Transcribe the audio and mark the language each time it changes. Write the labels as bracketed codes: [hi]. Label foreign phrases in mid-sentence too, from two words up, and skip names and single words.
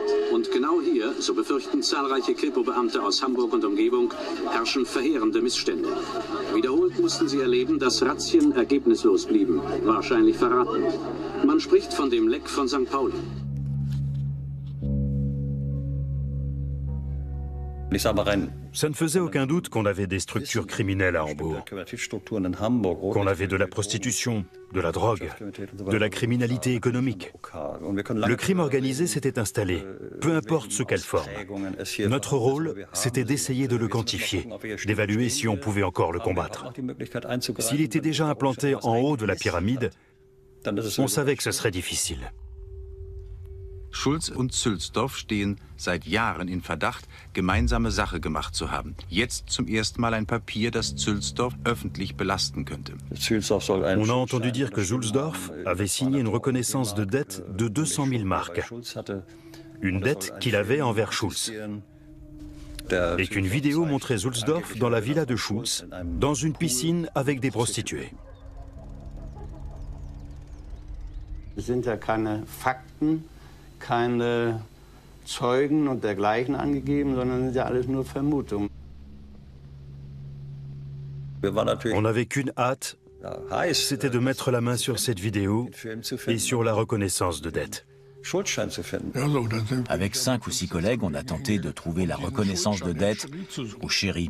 [de] Und genau hier, so befürchten zahlreiche Kripo-Beamte aus Hamburg und Umgebung, herrschen verheerende Missstände. Wiederholt mussten sie erleben, dass Razzien ergebnislos blieben, wahrscheinlich verraten. Man spricht von dem Leck von St. Pauli. [fr] Ça ne faisait aucun doute qu'on avait des structures criminelles à Hambourg, qu'on avait de la prostitution, de la drogue, de la criminalité économique. Le crime organisé s'était installé, peu importe sous quelle forme. Notre rôle, c'était d'essayer de le quantifier, d'évaluer si on pouvait encore le combattre. S'il était déjà implanté en haut de la pyramide, on savait que ce serait difficile. [de] Schulz und Zülsdorf stehen seit Jahren in Verdacht, gemeinsame Sache gemacht zu haben. Jetzt zum ersten Mal ein Papier, das Zülsdorf öffentlich belasten könnte. [fr] On a entendu dire que Zülsdorf avait signé une reconnaissance de dette de 200 000 marks. Une dette qu'il avait envers Schulz. Et qu'une vidéo montrait Zülsdorf dans la villa de Schulz, dans une piscine avec des prostituées. [de] Es sind ja keine Fakten, keine Zeugen und dergleichen angegeben, sondern sind ja alles nur Vermutungen. [fr] On n'avait qu'une hâte, c'était de mettre la main sur cette vidéo et sur la reconnaissance de dette. Avec 5 ou 6 collègues, on a tenté de trouver la reconnaissance de dette au Chéri.